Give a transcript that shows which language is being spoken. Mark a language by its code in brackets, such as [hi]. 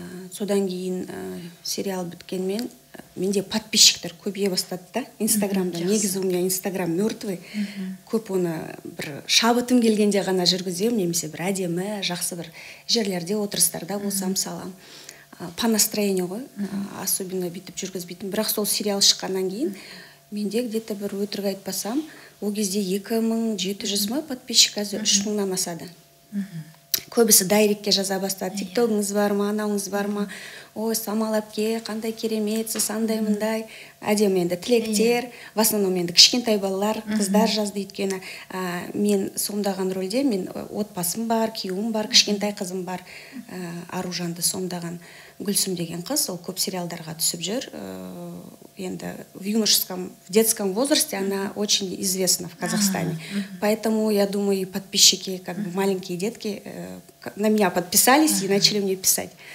[kk] Содан кейін сериал біткенмен менде подписчиктер көбейе бастады да, Инстаграмда. Негізі [ru] у меня Инстаграм мертвый. [kk] Көп оны бір шабытым келгенде ғана жүргізем, немесе бір әдемі, жақсы бір жерлерде, отырыстарда болсам салам. [ru] По настроению [kk] ғой, особенно бүйтіп жүргізбейтін. Бірақ сол сериал шыққаннан кейін менде [ru] где-то [kk] бір өтірік айтпасам, ол кезде 2700 ма подписчик, қазір 3000-нан асады. Көбісі дайректке жаза бастады. Тиктогыңыз бар ма, анауыңыз бар ма? Ой, Самал әпке, қандай кереметсіз, андай мындай. Әдемі енді тілектер. [ru] В основном [kk] енді кішкентай балалар, қыздар жазды, өйткені мен сомдаған рөлде, мен отбасым бар, күйеуім бар, кішкентай қызым бар. Аружанды сомдаған Гүлсім деген қыз, ол көп сериалдарға түсіп жүр. Енді [ru] в детском возрасте она очень известна в Казахстане. Поэтому, я думаю, и подписчики, как бы маленькие детки, на меня подписались и начали мне писать.